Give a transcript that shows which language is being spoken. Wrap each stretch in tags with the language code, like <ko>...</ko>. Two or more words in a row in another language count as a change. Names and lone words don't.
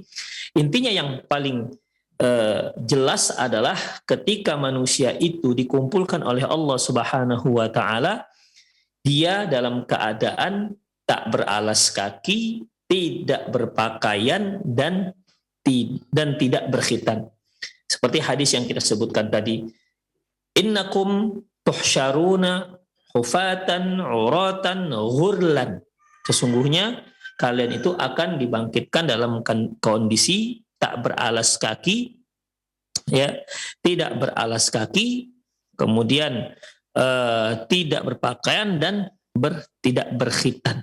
<id>Intinya yang paling jelas adalah ketika manusia itu dikumpulkan oleh Allah</id> <ar>سبحانه وتعالى,</ar> <id>dia dalam keadaan tak beralas kaki, tidak berpakaian, dan tidak berkhitan. Seperti hadis yang kita sebutkan tadi,</id> <ar>إنكم تحشرون حفاة عراة غرلا.</ar> <id>Sesungguhnya kalian itu akan dibangkitkan dalam kondisi tak beralas kaki, ya, tidak beralas kaki, kemudian tidak berpakaian dan tidak berkhitan.</id>